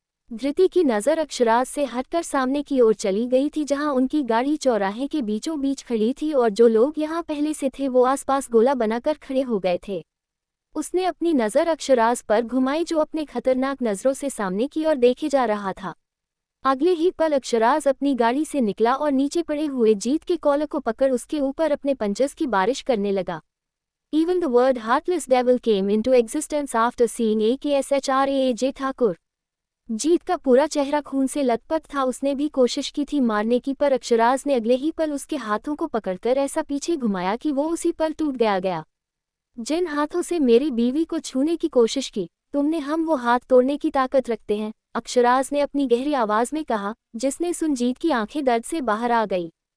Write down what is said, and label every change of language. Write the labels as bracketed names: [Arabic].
[Hindi] धृति की नज़र अक्षराज से हटकर सामने की ओर चली गई थी, जहां उनकी गाड़ी चौराहे के बीचों बीच खड़ी थी और जो लोग यहां पहले से थे वो आसपास गोला बनाकर खड़े हो गए थे। उसने अपनी नज़र अक्षराज पर घुमाई जो अपने खतरनाक नज़रों से सामने की ओर देखे जा रहा था। अगले ही पल अक्षराज अपनी गाड़ी से निकला और नीचे पड़े हुए जीत के कॉलर को पकड़ उसके ऊपर अपने पंचेस की बारिश करने लगा। [English] Even the word heartless devil came into existence after seeing AKSHRAAJ Thakur. [Hindi] जीत का पूरा चेहरा खून से लथपथ था। उसने भी कोशिश की थी मारने की, पर अक्षराज ने अगले ही पल उसके हाथों को पकड़कर ऐसा पीछे घुमाया कि वो उसी पल टूट गया। जिन हाथों से मेरी बीवी को छूने की कोशिश की, तुमने हम वो हाथ तोड़ने की ताकत रखते हैं, अक्षराज ने अपनी गहरी आवाज में कहा, जिसने सुन जीत की आंखें दर्द से बाहर आ गई।